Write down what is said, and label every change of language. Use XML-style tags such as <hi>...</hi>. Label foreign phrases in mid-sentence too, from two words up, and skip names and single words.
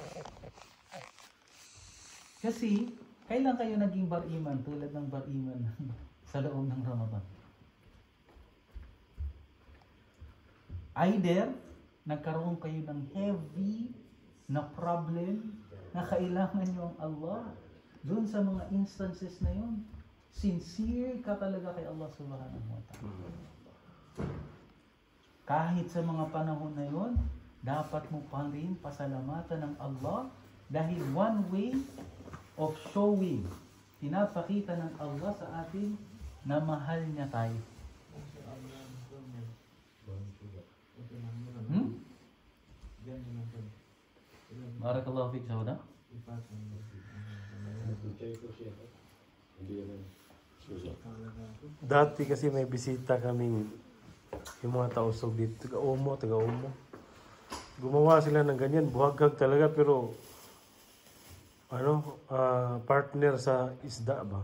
<tl>Kasi, kailan kayo naging bar-iman tulad ng bar-iman sa loob ng Ramadan? Either, nagkaroon kayo ng heavy na problem na kailangan nyo ang Allah. Doon sa mga instances na yun, sincere ka talaga kay Allah</tl> <ar>سبحانه وتعالى.</ar> <tl>Kahit sa mga panahon na yun, dapat mo pa rin pasalamatan ng Allah dahil</tl> <en>one way of showing,</en> <tl>pinapakita ng Allah sa atin na mahal niya tayo.</tl> <ar>بارك الله فيك, Sauda.</ar> <tl>Dati kasi may bisita kaming yung mga tausog dito, taga-Umo. Gumawa sila ng ganyan, buhaghag talaga pero partner sa isda ba?</tl>